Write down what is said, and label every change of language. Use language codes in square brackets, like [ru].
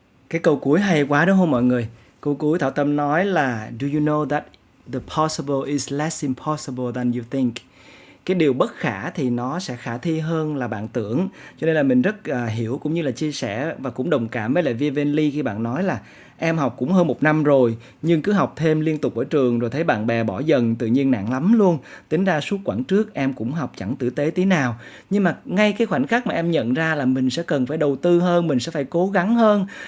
[vi] Cái câu cuối hay quá đúng không mọi người? Câu cuối Thảo Tâm nói là [en] Do you know that the possible is less impossible than you think? [vi] Cái điều bất khả thì nó sẽ khả thi hơn là bạn tưởng. Cho nên là mình rất hiểu cũng như là chia sẻ và cũng đồng cảm với lại Viên Ly khi bạn nói là em học cũng hơn 1 năm rồi nhưng cứ học thêm liên tục ở trường rồi thấy bạn bè bỏ dần tự nhiên nản lắm luôn. Tính ra suốt quãng trước em cũng học chẳng tử tế tí nào. Nhưng mà ngay cái khoảnh khắc mà em nhận ra là mình sẽ cần phải đầu tư hơn, mình sẽ phải cố gắng hơn.